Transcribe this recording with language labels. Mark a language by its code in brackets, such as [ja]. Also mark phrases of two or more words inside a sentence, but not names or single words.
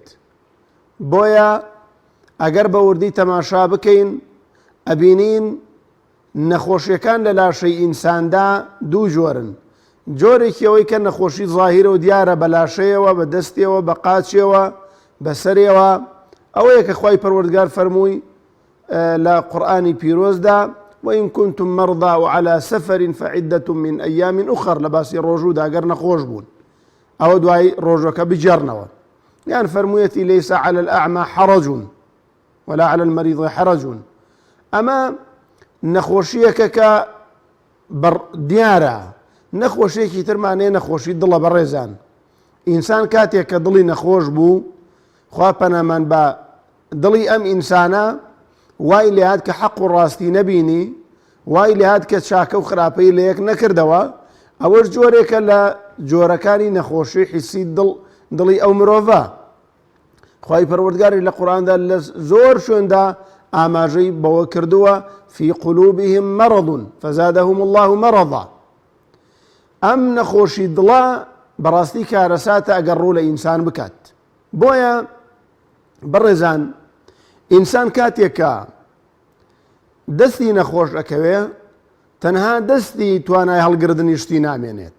[ckb] بۆیە ئەگەر بە وردی تەماشا بکەین، ئەبینین نەخۆشیەکان لە لاشەی ئینساندا دوو جۆرن. جۆرێکی ئەوەی کە نەخۆشی ظاهیرە و دیارە بە لاشەیەوە، بە دەستێەوە، بە قاچێەوە، بەسەرێەوە. ئەوەیە کە خوای پەروەردگار فەرمووی لە قورئانی پیرۆزدا: [ar] وإن كنتم مرضى وعلى سفر فعدة من أيام أخر، [ckb] لە باسی ڕۆژوودا ئەگەر نەخۆش بوون ئەوە دوای ڕۆژەکە بجێڕنەوە. یان فەرموویەتی: [ar] ليس على الأعمى حرج ولا على المريض حرج. [ckb] ئەمە نەخۆشیەکە کە دیارە. نەخۆشیەکی ترمانەیە نەخۆشی دڵە. بەڕێزان، ئینسان کاتێک کە دڵی نەخۆش بوو، خوا پەنامان بە دڵی ئەم ئینسانە، وای لێهات کە حەق و ڕاستی نەبینی، وای لێهات کە چاکە و خراپەی لە یەک نەکردەوە. ئەوەش جۆرێکە لە جۆرەکانی نەخۆشی حیسی دڵی ئەو مرۆڤە. خوای پەروەردگاری لە قورئاندا لە زۆر شوێندا ئاماژەی بەوە کردووە: [ar] في قلوبهم مرض فزادهم الله مرضا. [ckb] ئەم نەخۆشی دڵە بەڕاستی کارەساتە ئەگەر ڕوو لە ئینسان بکات. بۆیە بەڕێزان، ئینسان کاتێک کە دەستی نەخۆش ئەکەوێ، تەنها دەستی توانای هەڵگرتنی شتی نامێنێت.